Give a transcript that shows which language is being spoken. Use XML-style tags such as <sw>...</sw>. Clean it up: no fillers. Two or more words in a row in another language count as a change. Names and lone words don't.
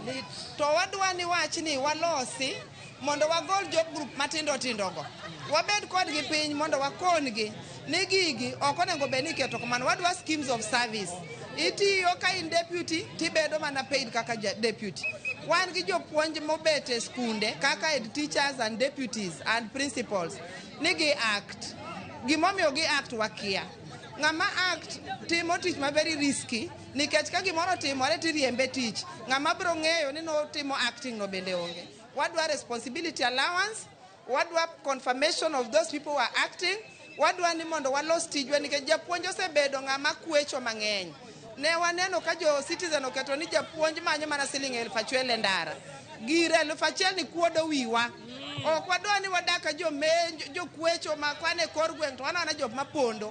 <luo>To wadwa ni wach ni walosi mondo wagol</luo> <en>job group</en> <luo>matindo tindo go. Wabed kod gi piny mondo wakongi ni gigi ok onego bed ni keto kamano. Wadwa</luo> <en>schemes of service.</en> <luo>Itiyo ka in deputy tibedo mana paid kaka deputy. Wan gi jopuonj mobet e skunde kaka</luo> <en>head teachers and deputies and principals</en> <luo>nigi act. Gimomiyo gi act wakia. Ng'ama act timo tich ma</luo> <en>very risky</en> <luo>nikech ka gimoro timore tiriembe tich. Ng'ama biro ng'eyo ni no timo acting no bende onge. Wadwa</luo> <en>responsibility allowance,</en> <luo>wadwa</luo> <en>confirmation of those people who are acting,</en> <luo>wadwa ni mondo walos tijwa nikech japuonj osebedo ng'ama kwecho mang'eny. Ne waneno ka jo citizen oketo ni japuonj manyo mana siling 1,000 ndara. Gire 1,000 ni kuodo wiwa. Ok wadwa ni wadaka jo kwecho makwane kor gweng' to wana job mapondo.</luo>